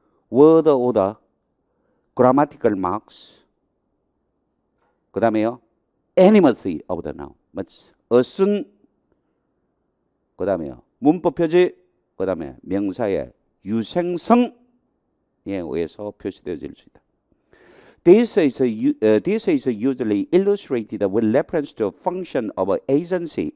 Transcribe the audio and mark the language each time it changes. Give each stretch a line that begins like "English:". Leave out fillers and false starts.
English: word order, grammatical marks,
Korean: 그 다음에요
English: animacy of the noun.
Korean: 맞죠? 어순, 그 다음에요 문법 표지, 그 다음에 명사의 유생성에 의해서 표시되어질 수 있다.
English: This is usually illustrated with reference to a function of agency.